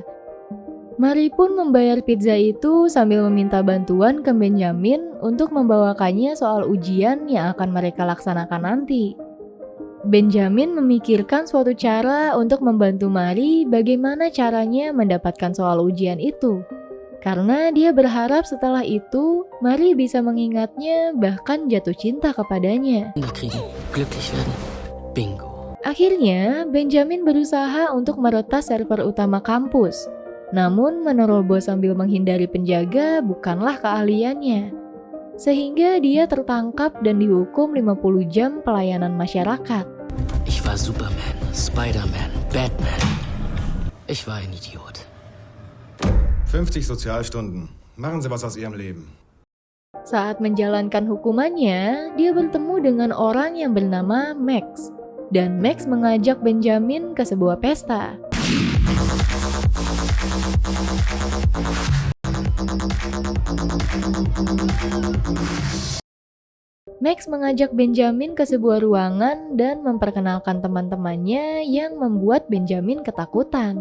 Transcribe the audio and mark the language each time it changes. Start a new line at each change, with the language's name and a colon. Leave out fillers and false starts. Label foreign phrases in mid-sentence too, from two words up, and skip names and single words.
Indonesian: Mari pun membayar pizza itu sambil meminta bantuan ke Benjamin untuk membawakannya soal ujian yang akan mereka laksanakan nanti. Benjamin memikirkan suatu cara untuk membantu Mari bagaimana caranya mendapatkan soal ujian itu. Karena dia berharap setelah itu, Mari bisa mengingatnya bahkan jatuh cinta kepadanya.
German: Glücklich werden. Bingo.
Indonesian: Akhirnya, Benjamin berusaha untuk meretas server utama kampus. Namun, menerobos sambil menghindari penjaga bukanlah keahliannya. Sehingga dia tertangkap dan dihukum 50 jam pelayanan masyarakat.
German: Ich war Superman, Spider-Man, Batman. Ich war ein Idiot. 50 Sozialstunden. Machen Sie was aus Ihrem Leben.
Indonesian: Saat menjalankan hukumannya, dia bertemu dengan orang yang bernama Max. Dan Max mengajak Benjamin ke sebuah pesta. Max mengajak Benjamin ke sebuah ruangan dan memperkenalkan teman-temannya yang membuat Benjamin ketakutan.